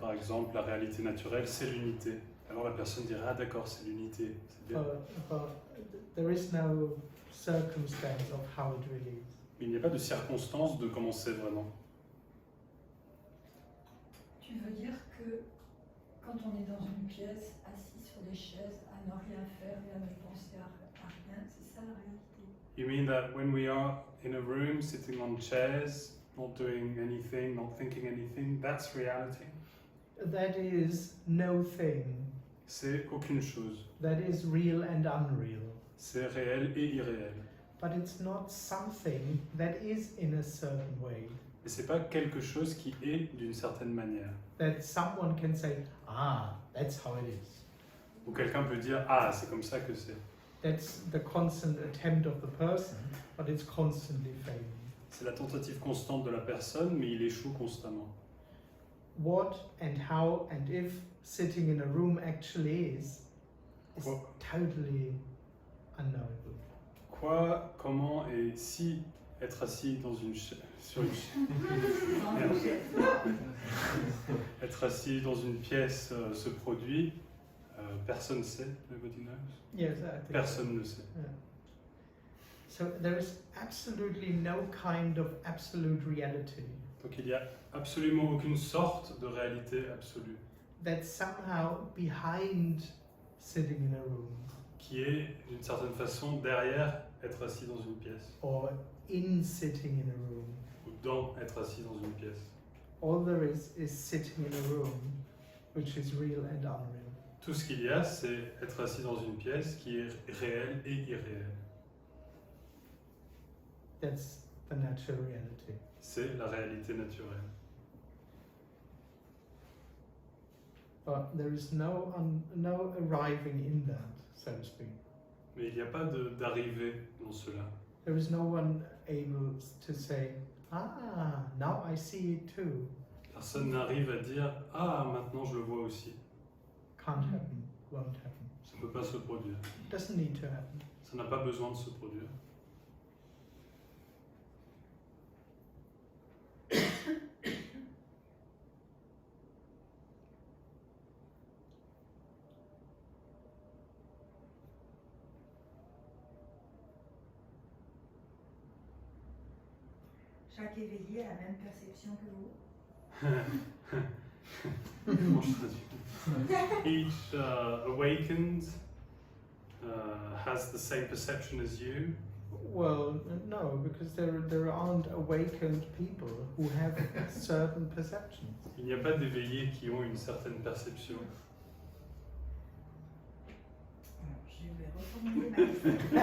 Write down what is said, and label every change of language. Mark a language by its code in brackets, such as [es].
[fr] Par exemple, la réalité naturelle, c'est l'unité. Alors la personne dirait, ah d'accord, c'est l'unité. C'est bien. [en] But there is no circumstance of how it really is. [fr] Mais il n'y a pas de circonstance de comment c'est vraiment. Tu veux dire que quand on est dans une pièce, assis sur des chaises, à ne rien faire et à ne penser à rien, c'est ça la réalité? [en] You mean that when we are in a room, sitting on chairs, not doing anything, not thinking anything, that's reality? That is no thing. [fr] C'est aucune chose. [en] That is real and unreal. [fr] C'est réel et irréel. [en] But it's not something that is in a certain way. [fr] Et c'est pas quelque chose qui est d'une certaine manière. [en] That someone can say, that's how it is. [fr] Ou quelqu'un peut dire, ah, c'est comme ça que c'est. [en] That's the constant attempt of the person, but it's constantly failing. [fr] C'est la tentative constante de la personne, mais il échoue constamment. [en] What and how and if sitting in a room actually is [fr] Quoi? [en] totally unknowable. [fr] Quoi, comment et si être assis dans une sur une être assis dans une pièce se produit, personne ne sait. [en] Nobody knows. Yes, I think [fr] Personne ne sait. [en] Yeah. So there is absolutely no kind of absolute reality [fr] Donc il n'y a absolument aucune sorte de réalité absolue [en] that's somehow behind sitting in a room [fr] qui est d'une certaine façon derrière être assis dans une pièce [en] or in sitting in a room. [fr] ou dans être assis dans une pièce. [en] All there is sitting in a room, which is real and unreal. [fr] Tout ce qu'il y a, c'est être assis dans une pièce qui est réelle et irréelle. [en] That's the natural reality. [fr] C'est la réalité naturelle. [en] But there is no arriving in that, so to speak. [fr] Mais il n'y a pas d'arrivée dans cela. [en] There is no one able to say, now I see it too. [fr] Personne n'arrive à dire « Ah, maintenant je le vois aussi [en] Can't happen, won't happen. ». [fr] Ça ne peut pas se produire. [en] It doesn't need to happen. [fr] Ça n'a pas besoin de se produire. Chaque éveillé a la même perception que vous. Comment je traduis? [en] Each awakened has the same perception as you. Well, no, because there aren't awakened people who have certain perceptions. [fr] Il n'y a pas d'éveillés qui ont une certaine perception. Je vais reformuler ma question.